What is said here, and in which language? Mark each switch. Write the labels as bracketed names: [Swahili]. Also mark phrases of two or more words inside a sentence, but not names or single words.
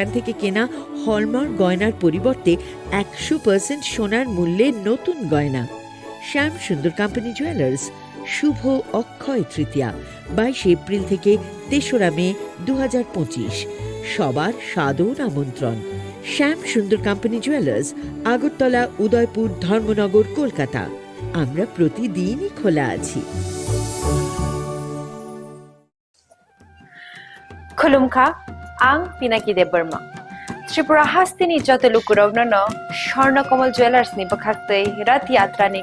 [Bangla] থেকে কেনা হলমার্ক গয়নার পরিবর্তে 100% সোনার মূল্যে নতুন গয়না শ্যাম সুন্দর কোম্পানি জুয়েলার্স শুভ অক্ষয় তৃতীয়া 22 এপ্রিল থেকে 3রা মে 2025 সবার সাদর আমন্ত্রণ শ্যাম সুন্দর কোম্পানি জুয়েলার্স আগরতলা উদয়পুর ধর্মনগর কলকাতা আমরা প্রতিদিনই খোলা আছি [Kok Borok] खुलुमखा आं पिनाकी देब बर्मा त्रिपुरा हास्तिनि जत लुकुरवनो स्वर्ण कमल ज्वेलर्स नि बखाक्तै रथ यात्रा नि